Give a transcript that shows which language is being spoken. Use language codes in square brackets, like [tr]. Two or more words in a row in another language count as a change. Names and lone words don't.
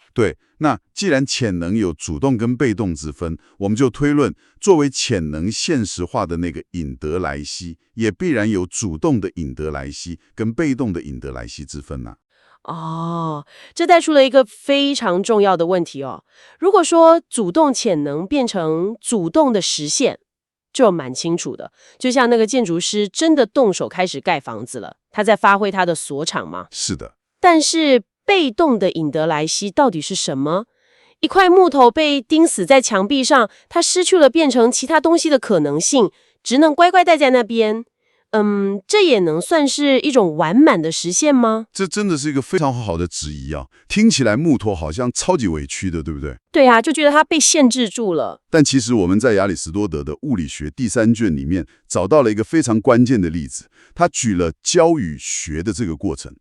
[zh] 對，那既然潛能有主動跟被動之分，我們就推論，作為潛能現實化的那個贏得來兮，也必然有主動的贏得來兮跟被動的贏得來兮之分啊。這帶出了一個非常重要的問題哦。如果說主動潛能變成主動的實現，就蠻清楚的，就像那個建築師真的動手開始蓋房子了，他在發揮他的所長嗎？是的。但是被動的贏得來兮到底是什麼？一塊木頭被釘死在牆壁上，它失去了變成其他東西的可能性，只能乖乖待在那邊。這也能算是一種完滿的實現嗎？這真的是一個非常好的質疑啊！聽起來木頭好像超級委屈的，對不對？對啊，就覺得它被限制住了。但其實我們在亞里士多德的物理學第3卷裡面找到了一個非常關鍵的例子，他舉了教與學的這個過程。